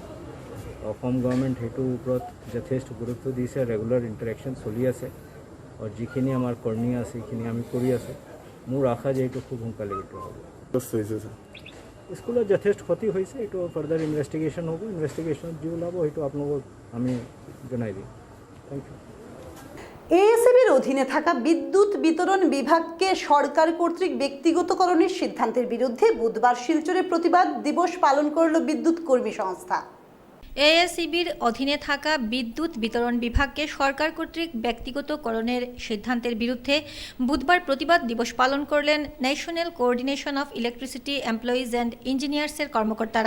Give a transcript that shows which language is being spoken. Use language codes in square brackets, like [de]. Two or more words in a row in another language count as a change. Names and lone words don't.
[as] অসম গভৰ্ণমেণ্ট সেইটোৰ ওপৰত যথেষ্ট গুৰুত্ব দিছে, [en] regular interaction [as] চলি আছে আৰু যিখিনি আমাৰ কৰ্ণীয় আছে সেইখিনি আমি কৰি আছোঁ। মোৰ আশা যে এইটো খুব সোনকালে এইটো হ'ব। স্কুলত যথেষ্ট ক্ষতি হৈছে, এইটো [en] further investigation [as] হ'ব। ইনভেষ্টিগেশ্যনত যি ওলাব সেইটো আপোনালোকক আমি জনাই দিম। [en] thank you. [bn] এএসএবির অধীনে থাকা বিদ্যুৎ বিতরণ বিভাগকে সরকার কর্তৃক ব্যক্তিগতকরণের সিদ্ধান্তের বিরুদ্ধে বুধবার শিলচরে প্রতিবাদ দিবস পালন করল বিদ্যুৎ কর্মী সংস্থা। এএসইবির অধীনে থাকা বিদ্যুৎ বিতরণ বিভাগকে সরকার কর্তৃক ব্যক্তিগতকরণের সিদ্ধান্তের বিরুদ্ধে বুধবার প্রতিবাদ দিবস পালন করলেন ন্যাশনাল কোঅর্ডিনেশন অফ ইলেকট্রিসিটি এমপ্লয়িজ অ্যান্ড ইঞ্জিনিয়ার্সের কর্মকর্তারা।